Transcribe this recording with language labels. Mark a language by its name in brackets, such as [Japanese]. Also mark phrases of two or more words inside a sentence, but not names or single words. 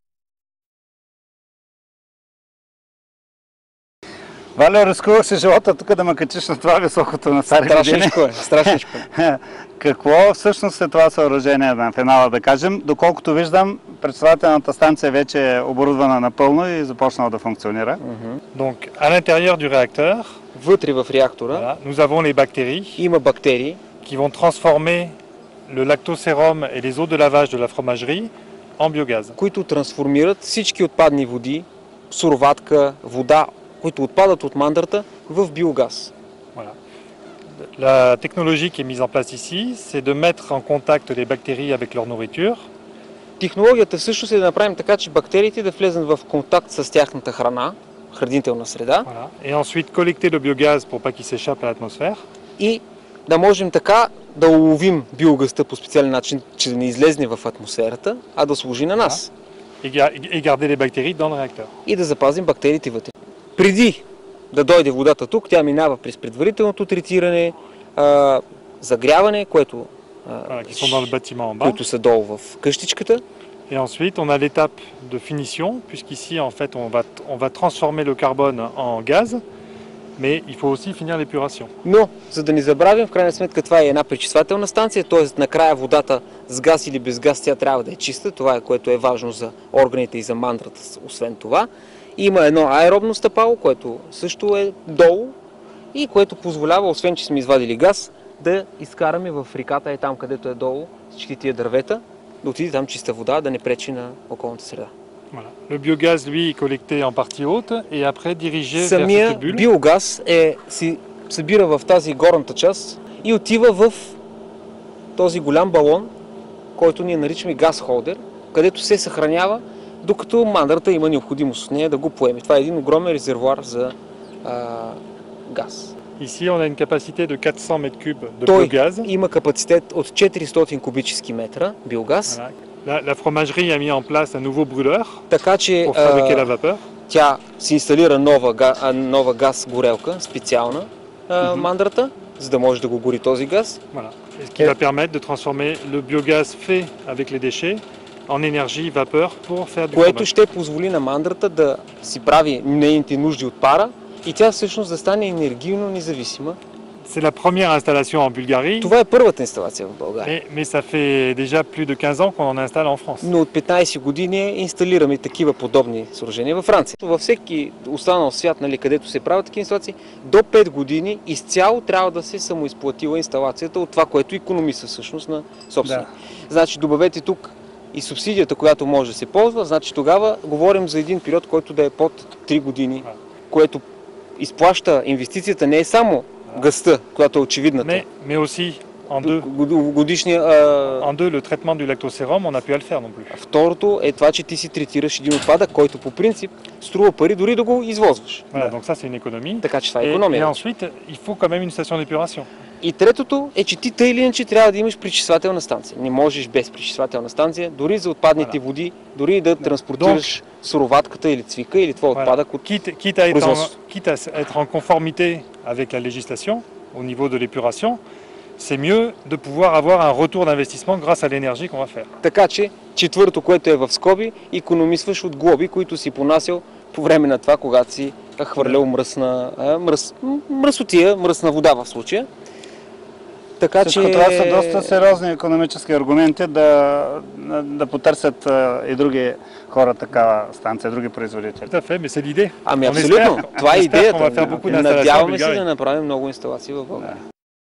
[Bulgarian] Валя, рискувах си живота тук да ме качиш на това високото на стари години. Страшничко е, страшничко е. Какво всъщност е това съоръжение на финала, да кажем? Доколкото виждам, пречиствателната станция вече е оборудвана напълно и започнала да функционира. [French] Donc à l'intérieur du réacteur, [Bulgarian] Вътре в реактора [French] voilà, nous avons les bactéries [Bulgarian] има бактерии, [French] qui vont transformer le lactosérum et les eaux de lavage de la fromagerie en biogaz. [Bulgarian] които трансформират всички отпадни води, суроватка, вода, които отпадат от мандрата, в биогаз. [French] Voilà. La technologie qui est mise en place ici, c'est de mettre en contact les bactéries avec leur nourriture. [Bulgarian] Технологията всъщност е да направим така, че бактериите да влезат в контакт с тяхната храна, хранителна среда, [French] Voilà. Et ensuite collecter le biogaz pour pas qu'il s'échappe à l'atmosphère. [Bulgarian] и да можем така да уловим биогазта по специален начин, че да не излезне в атмосферата, а да служи на нас. [French] Et garder les bactéries dans le réacteur. [Bulgarian] И да запазим бактериите вътре. Преди да дойде водата тук, тя минава през предварителното третиране, загряване, което [French] Voilà, qui sont dans le bâtiment en bas. [Bulgarian] които са долу в къщичката. [French] Et ensuite, on a l'étape de finition, puisqu'ici, en fait, on va transformer le carbone en gaz, mais il faut aussi finir l'épuration. [Bulgarian] Но, за да не забравим, в крайна сметка това е една пречиствателна станция, т.е. накрая водата с газ или без газ тя трябва да е чиста, това е което е важно за органите и за мандрата, освен това. Има едно аеробно стъпало, което също е долу и което позволява, освен че сме извадили газ, да изкараме в реката, е там където е долу, всички тия дървета, да отиде там чиста вода, да не пречи на околната среда. [French] Voilà. Le biogaz, lui, est collecté en partie haute et après dirigé vers [Bulgarian] Самия [French] cette bulle. [Bulgarian] биогаз се събира в тази горната част и отива в този голям балон, който ние наричаме газ-холдер, където се съхранява, докато мандрата има необходимост от нея да го поеме. Това е един огромен резервоар за газ. [French] Ici, on a une capacité de 400 m3 de [Bulgarian] Той [French] biogaz. [Bulgarian] има капацитет от 400 кубически метра биогаз, [French] Voilà. La fromagerie a mis en place un nouveau brûleur [Bulgarian] така че [French] pour fabriquer la vapeur. [Bulgarian] тя се инсталира нова газ горелка, специална мандрата, за да може да го гори този газ. [French] Voilà. Et ce qui va permettre de transformer le biogaz fait avec les déchets en énergie vapeur pour faire du [Bulgarian] Което [French] fromage. [Bulgarian] ще позволи на мандрата да си прави нейните нужди от пара и тя всъщност да стане енергийно независима. [French] C'est la première installation en Bulgarie, [Bulgarian] Това е първата инсталация в България. [French] mais ça fait déjà plus de 15 ans qu'on en installe en France. [Bulgarian] Но от 15 години инсталираме такива подобни съоръжения във Франция. Във всеки останал свят, където се правят такива инсталации, до 5 години изцяло трябва да се самоизплатила инсталацията от това, което икономиса всъщност на собственика. Значи добавете тук и субсидията, която може да се ползва, значи тогава говорим за един период, който да е под 3 години, което изплаща инвестицията не е само газта, която е очевидната. [French] Mais aussi [Bulgarian] годишния... [French] En deux, le traitement du lactosérum, on n'a pu à le faire non plus. [Bulgarian] Второто е това, че ти си третираш един отпадък, който по принцип струва пари дори да го извозваш. [French] Voilà, donc ça c'est une économie. [Bulgarian] Така че това е [French] Et [Bulgarian] икономия. [French] ensuite, il faut quand même une station d'épuration. [Bulgarian] И третото е, че ти тъй или иначе трябва да имаш пречиствателна станция. Не можеш без пречиствателна станция, дори за отпадните води, дори да транспортираш суроватката или цвика или твой отпадък от [French] Quitte à [Bulgarian] производството. [French] quitte à être en conformité avec la législation au niveau de l'épuration, c'est mieux de pouvoir avoir un retour d'investissement grâce à l'énergie qu'on va faire. [Bulgarian] Така че четвърто, което е в скоби, икономисваш от глоби, които си понасял по време на това, когато си хвърлял мръсотия, мръсна вода в случая. Така Всичко че... това са доста сериозни икономически аргументи да потърсят и други хора такава станция, други производители. [French] Tout à fait, mais c'est l'idée. [Bulgarian] Ами [French] On [Bulgarian] абсолютно, [French] espère- [Bulgarian] това е [French] on espère qu'on va [Bulgarian] идеята. [French] faire beaucoup d'installations en [Bulgarian] Надяваме се [French] Bulgarie. [Bulgarian] да направим много инсталации в България.